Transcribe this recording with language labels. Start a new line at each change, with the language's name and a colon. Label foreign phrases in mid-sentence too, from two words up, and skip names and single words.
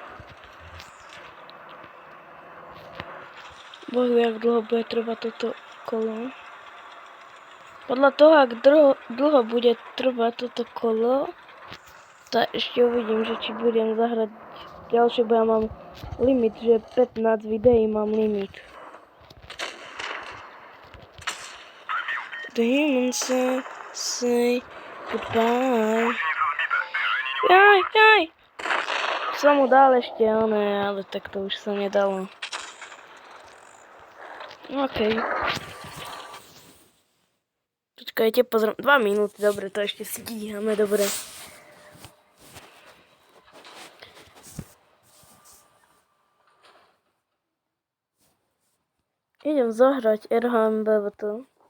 Slovak: Boh vie, jak dlho bude trvať toto kolo. Podľa toho, ak dlho bude trvať toto kolo, tak ešte uvidím, že či budem zahrať ďalšie, bo ja mám limit, že 15 videí mám limit.
English: The humans say goodbye.
Slovak: Jaj! Som mu dal ešte oné, ale tak to už sa nedalo. OK. Počkajte, pozriem. 2 minúty, dobre, to ešte stíhame, dobre. Idem zahrať RHM BVT.